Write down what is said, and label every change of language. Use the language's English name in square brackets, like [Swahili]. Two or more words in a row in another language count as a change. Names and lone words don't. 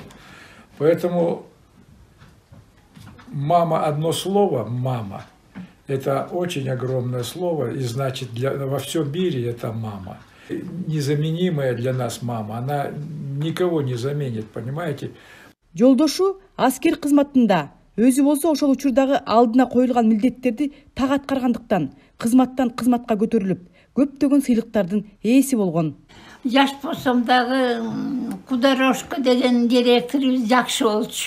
[Russian] Поэтому мама, одно слово «мама», это очень огромное слово, и значит во всем мире это мама. Незаменимая для нас мама, она никого не заменит, понимаете? [Kyrgyz] Жолдошу аскер кызматында Өзү болсо ошол учурдагы алдына коюлган милдеттерди так аткаргандыктан кызматтан кызматка көтөрүлүп, көптөгөн сыйлыктардын ээси болгон. Жаш болсом дагы Кударошко деген директорубуз жакшы болчу.